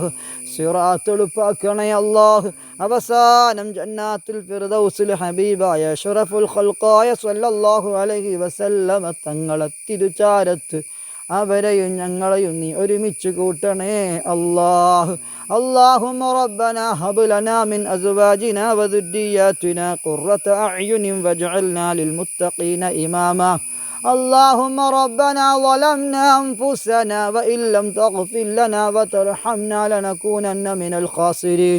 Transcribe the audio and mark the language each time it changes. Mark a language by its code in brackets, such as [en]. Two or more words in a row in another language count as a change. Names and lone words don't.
[ml] സിറാത്ത് എളുപ്പാക്കണേ അള്ളാഹ്. അവസാനം ജന്നാത്തുൽ ഫിർദൗസിൽ ഹബീബായ അഷ്റഫുൽ ഖൽഖായ [ar] صلى الله عليه وسلم [ml] തങ്ങളെ തിരുചാരത്ത് അവരെയും ഞങ്ങളെയും നീ ഒരുമിച്ച് കൂട്ടണേ അള്ളാഹ്. [ar] اللهم ربنا هب لنا من أزواجنا وذرياتنا قرة أعين واجعلنا للمتقين إماما. اللهم ربنا ظلمنا أنفسنا وإن لم تغفر لنا وترحمنا لنكونن من الخاسرين.